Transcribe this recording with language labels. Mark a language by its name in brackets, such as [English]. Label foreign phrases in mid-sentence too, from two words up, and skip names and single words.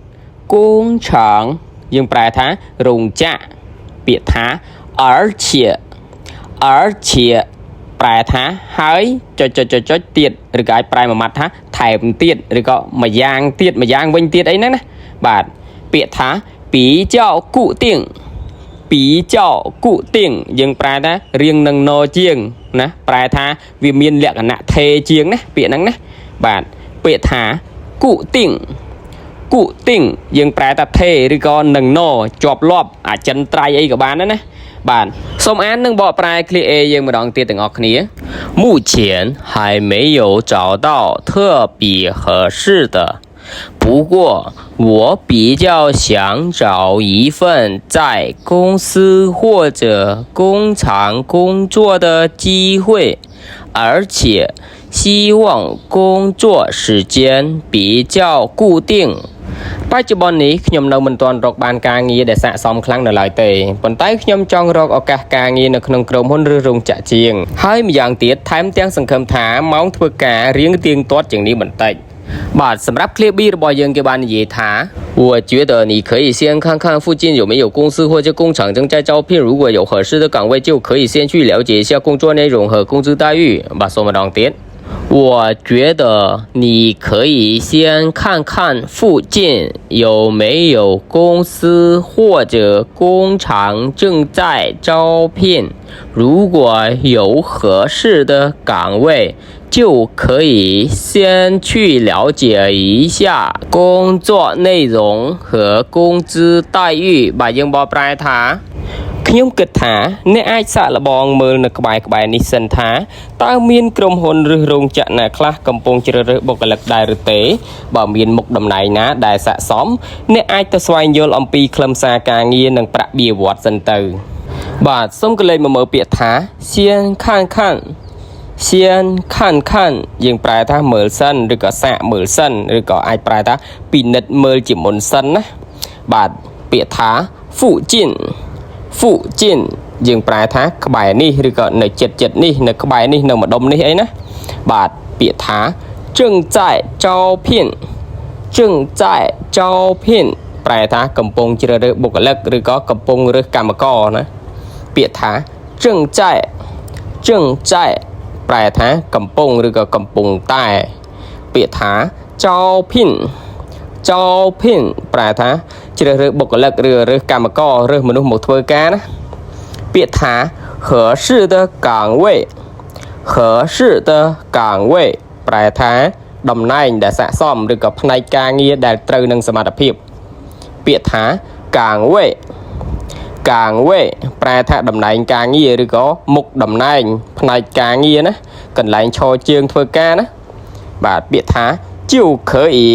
[Khmer] យើងប្រែថារោងចក្រពាក្យថា而且ប្រែថាហើយចុចទៀតឬក៏អាចប្រែមួយម៉ាត់ថាថែមទៀតឬក៏ម្យ៉ាងទៀតម្យ៉ាងវិញទៀតអីហ្នឹងណាបាទពាក្យថា [Chinese] 比较固定 [Khmer] យើងប្រែថារៀងនឹងណជាងណាប្រែថាវាមានលក្ខណៈថេជាងណាពាក្យ ហ្នឹងណាបាទពាក្យថា固定យើងប្រែថាថេឬក៏នឹងណជាប់លាប់អចិន្ត្រៃយ៍អីក៏បានដែរណាបាទសូមអាននិងបកប្រែ clear A យើងម្ដងទៀតទាំងអស់គ្នា [Chinese] 目前还没有找到特别合适的不过我比较想找一份在公司或者工厂工作的机会而且希望工作时间比较固定 [Khmer] បច្ចុប្បន្ននេះខ្ញុំនៅមិនទាន់រក បានការងារដែលស័ក្តិសមខ្លាំងនៅឡើយទេប៉ុន្តែខ្ញុំចង់រកឱកាសការងារនៅក្នុងក្រុមហ៊ុនឬរោងចក្រជាងហើយម្យ៉ាងទៀតថែមទាំងសង្ឃឹមថាម៉ោងធ្វើការរៀងទៀងទាត់ជាងនេះបន្តិចបាទសម្រាប់ Clear B របស់យើងគេបាននិយាយថា [Chinese] 我觉得你可以先看看附近有没有公司或者工厂正在招聘如果有合适的岗位就可以先去了解一下工作内容和工资待遇 [Khmer] បាទសូមម្ដងទៀត [Chinese] 我觉得你可以先看看附近有没有公司或者工厂正在招聘如果有合适的岗位就可以先去了解一下工作内容和工资待遇 [Khmer] បាទយើង បកប្រែថាខ្ញុំគិតថាអ្នកអាចសាកល្បងមើលនៅក្បែរនេះសិនថាតើមានក្រុមហ៊ុនឬរោងចក្រណាខ្លះកំ ពុងជ្រើសរើសបុគ្គលិកដែរឬទេបើមានមុខតំណែងណាដែលស័ក្តិសមអ្នកអាចទៅស្វែងយល់អំពីខ្លឹមសារការងារនិងប្រាក់បៀវត្សសិនទៅបាទសូមកលេចមកមើលពាក្យថា [Chinese] 先看看先看看 [Khmer] យើងប្រែថាមើលសិនឬក៏សាកមើលសិនឬក៏អាចប្រែថាពិនិត្យមើលជាមុនសិនណាបាទពាក្យថា附近 យើងប្រែថាក្បែរនេះឬក៏នៅចិត្តនេះនៅក្បែរនេះនៅម្ដុំនេះអីណាបាទពាក្យថា [Chinese] 正在招聘 [Khmer] ប្រែថាកំពុងជ្រើសរើសបុគ្គលិកឬក៏កំពុងរើសកម្មករណាពាក្យថា正在ប្រែថាកំពុងឬក៏កំពុងតែពាក្យថាចោភិនប្រែថាជ្រើសរើសបុគ្គលិកឬរើសកម្មកររើសមនុស្សមកធ្វើការណាពាក្យថា [Chinese] 合适的岗位 [Khmer] ប្រែថាតំណែងដែលស័ក្តិសមឬក៏ផ្នែកការងារដែលត្រូវនឹងសមត្ថភាពពាក្យថាកាងវេប្រែថាតំណែងការងារឬក៏មុខតំណែងផ្នែកការងារណាកន្លែងឈរជើងធ្វើការណាបាទពាក្យថា [Chinese] 就可以